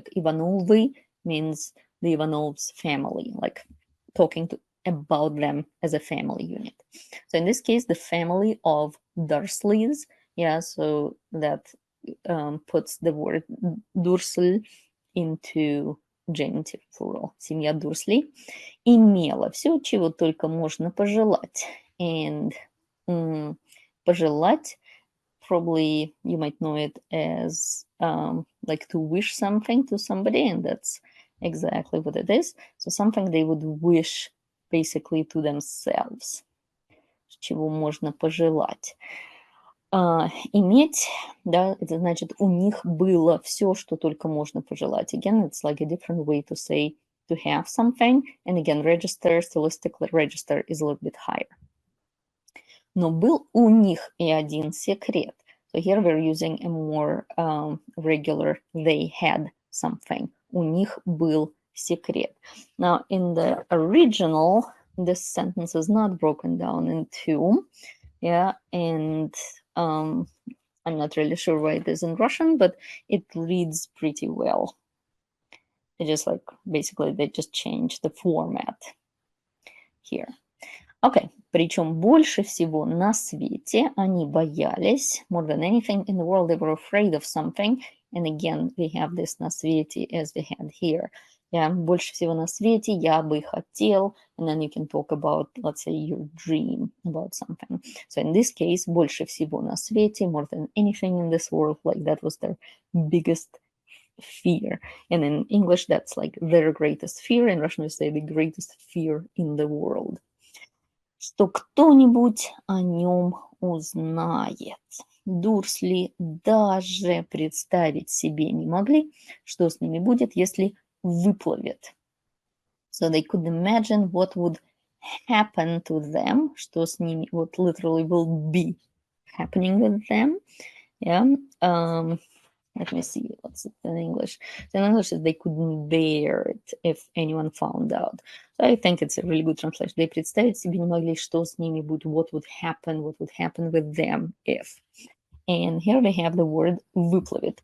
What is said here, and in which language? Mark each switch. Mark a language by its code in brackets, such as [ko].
[en] Like Ivanovы means the Ivanovs family, like talking about them as a family unit. So in this case, the family of Dursleys, so that puts the word Dursel into genitive plural. [ru] Семья Dursley имела все, чего только можно пожелать. [en] And пожелать, probably you might know it as like to wish something to somebody, and that's exactly what it is. So something they would wish basically to themselves. [ru] Чего можно пожелать. Иметь, да, это значит, у них было все, что только можно пожелать. [en] Again, it's like a different way to say to have something. And again, register, stylistically register is a little bit higher. [ru] Но был у них и один секрет. [en] So here we're using a more regular, they had something. [ru] У них был секрет. [en] Now, in the original, this sentence is not broken down in two. And I'm not really sure why it is in Russian, but it reads pretty well. It just like, basically, they just changed the format here. Okay, [ru] причем больше всего на свете они боялись, [en] more than anything in the world, they were afraid of something. And again, we have this [ru] на свете [en] as we had here. [ru] Больше всего на свете я бы хотел, [en] and then you can talk about, let's say, your dream about something. So in this case, [ru] больше всего на свете, [en] more than anything in this world, like that was their biggest fear. And in English, that's like their greatest fear. In Russian, we say the greatest fear in the world. [ru] Что кто-нибудь о нем узнает. Дурсли даже представить себе не могли, что с ними будет, если выплывет. [en] So they could imagine what would happen to them, [ru] что с ними, [en] what literally will be happening with them. Let me see, what's it in English? So in English, they couldn't bear it if anyone found out. So I think it's a really good translation. They [ru] представить себе не могли, что с ними будет, [en] what would happen with them if. And here we have the word выплывет.